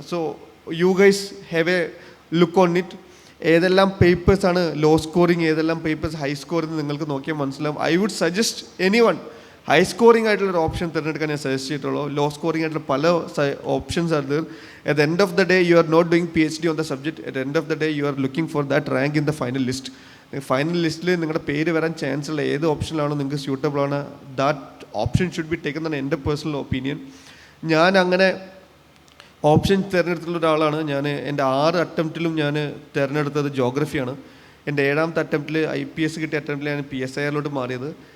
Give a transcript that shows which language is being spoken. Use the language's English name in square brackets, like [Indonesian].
[English] So you guys have a look on it. [Malayalam] ഏതെല്ലാം പേപ്പേഴ്സാണ് law scoring, ഏതെല്ലാം papers high scoring നിങ്ങൾക്ക് നോക്കിയാൽ മനസ്സിലാവും. [English] I would suggest any one high scoring [Malayalam] ആയിട്ടുള്ളൊരു option തിരഞ്ഞെടുക്കാൻ ഞാൻ സജസ്റ്റ് ചെയ്തിട്ടുള്ളൂ. ലോ സ്കോറിംഗ് ആയിട്ടുള്ള പല ഓപ്ഷൻസ് ആണ് there. [English] At the end of the day, you are not doing PhD on the subject. At the end of the day, you are looking for that rank in the final list. [Malayalam] Final ലിസ്റ്റിൽ നിങ്ങളുടെ പേര് വരാൻ chance ഉള്ള ഏത് ഓപ്ഷനിലാണോ നിങ്ങൾക്ക് suitable ആണ് [English] that option should be taken [Malayalam] എന്നാണ് എൻ്റെ പേഴ്സണൽ ഒപ്പീനിയൻ. ഞാൻ അങ്ങനെ ഓപ്ഷൻ തിരഞ്ഞെടുത്തിട്ടുള്ള ഒരാളാണ്. ഞാൻ എൻ്റെ 6 അറ്റംപ്റ്റിലും ഞാൻ തിരഞ്ഞെടുത്തത് ജോഗ്രഫിയാണ്. എൻ്റെ 7ാമത്തെ അറ്റംപ്റ്റിൽ IPS കിട്ടിയ അറ്റംപ്റ്റിൽ ഞാൻ PSIയിലോട്ട് മാറിയത്.